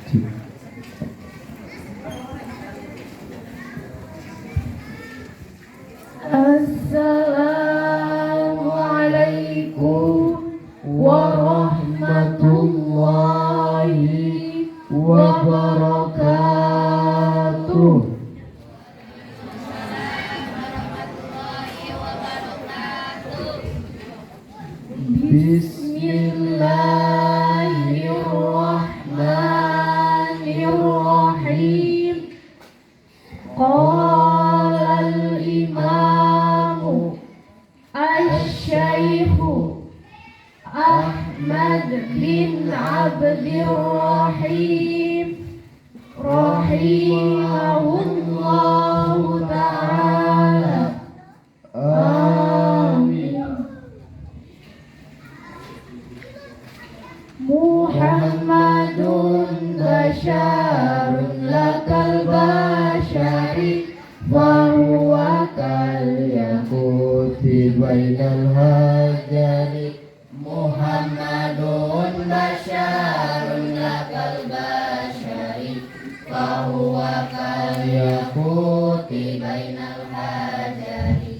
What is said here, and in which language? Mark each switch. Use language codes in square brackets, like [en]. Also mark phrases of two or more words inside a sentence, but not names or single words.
[ar] السلام عليكم ورحمة الله وبركاته. بسم الله الرحمن الرحيم. قال الإمام الشيخ أحمد بن عبد الرحيم رحمه الله تعالى. Amin. محمد بشر لا كالبشر وهو كالياقوت بين الحجر. محمد بشر لا كالبشر وهو كالياقوت بين الحجر.